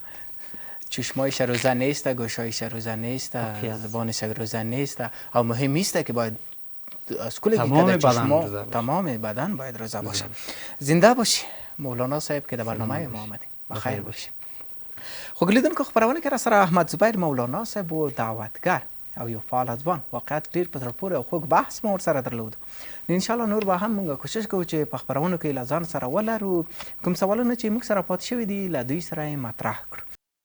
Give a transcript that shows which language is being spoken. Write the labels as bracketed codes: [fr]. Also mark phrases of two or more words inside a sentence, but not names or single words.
[fa] چشمایش روزه نیست، گوشایش روزه نیست، زبانش روزه نیست. او مهم است که باید از کل تمام بدن باید روزه باشه. زنده باشی مولانا صاحب که در برنامه ما آمدی. بخیر باشی. [ps] خب لیدونکو که خبرونه که سره احمد زبیر مولانا صاحب و دعوتگر او یو فعال ځوان واقعیت ډیر په زړه پورې او خوږ بحث مو ورسره درلود. [ar] ان شاء الله [ps] نور به هم موږ کوشش کوو چې په خبرونو کې له ځان سره ولرو کوم سوالونه چې موږ سره پاتې شوي دي له دوی سره یې مطرح کړو.